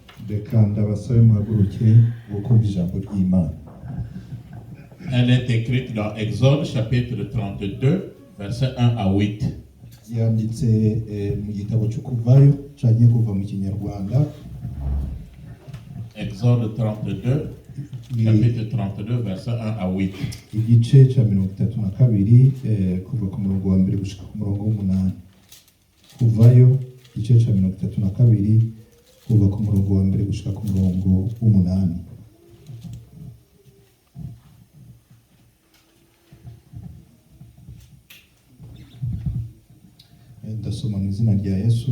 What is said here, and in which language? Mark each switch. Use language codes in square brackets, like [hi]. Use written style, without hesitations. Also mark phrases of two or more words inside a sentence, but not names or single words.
[fr] Elle est écrite dans Exode chapitre 32, versets 1 à 8. Exode 32, chapitre 32, verset 1 à 8. [rn] Igice cha 32 kuva ku murongo wa mbere gushika ku murongo w'umunani. Kuvayo igice cha 32 kuva ku murongo wa mbere gushika ku murongo w'umunani. Ndasoma mu izina rya Yesu.